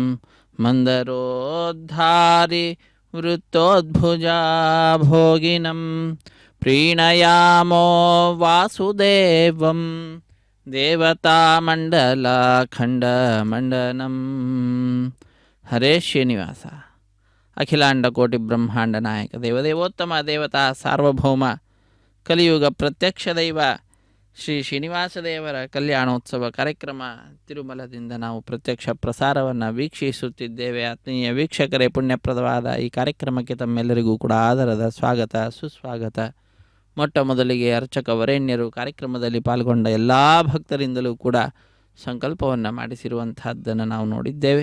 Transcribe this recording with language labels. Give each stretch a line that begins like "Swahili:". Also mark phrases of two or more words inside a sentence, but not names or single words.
Sanskrit: మందరోద్ధారి వృత్తోద్భుజా భోగినం ప్రీణయామో వాసుదేవం దేవతామండలాఖండమండనం. హరే శ్రీనివాస. అఖిలాండ కోటి బ్రహ్మాండ నాయక దేవదేవోత్తమ దేవత సార్వభౌమ
Kannada: కలిಯುಗ ಪ್ರತ್ಯಕ್ಷ ದೈವ ಶ್ರೀ ಶ್ರೀನಿವಾಸದೇವರ ಕಲ್ಯಾಣೋತ್ಸವ ಕಾರ್ಯಕ್ರಮ ತಿರುಮಲದಿಂದ ನಾವು ಪ್ರತ್ಯಕ್ಷ ಪ್ರಸಾರವನ್ನು ವೀಕ್ಷಿಸುತ್ತಿದ್ದೇವೆ. ಆತ್ಮೀಯ ವೀಕ್ಷಕರೇ, ಪುಣ್ಯಪ್ರದವಾದ ಈ ಕಾರ್ಯಕ್ರಮಕ್ಕೆ ತಮ್ಮೆಲ್ಲರಿಗೂ ಕೂಡ ಆದರದ ಸ್ವಾಗತ ಸುಸ್ವಾಗತ. ಮೊಟ್ಟ ಮೊದಲಿಗೆ ಅರ್ಚಕ ವರೇಣ್ಯರು ಕಾರ್ಯಕ್ರಮದಲ್ಲಿ ಪಾಲ್ಗೊಂಡ ಎಲ್ಲ ಭಕ್ತರಿಂದಲೂ ಕೂಡ ಸಂಕಲ್ಪವನ್ನು ಮಾಡಿಸಿರುವಂತಹದ್ದನ್ನು ನಾವು ನೋಡಿದ್ದೇವೆ.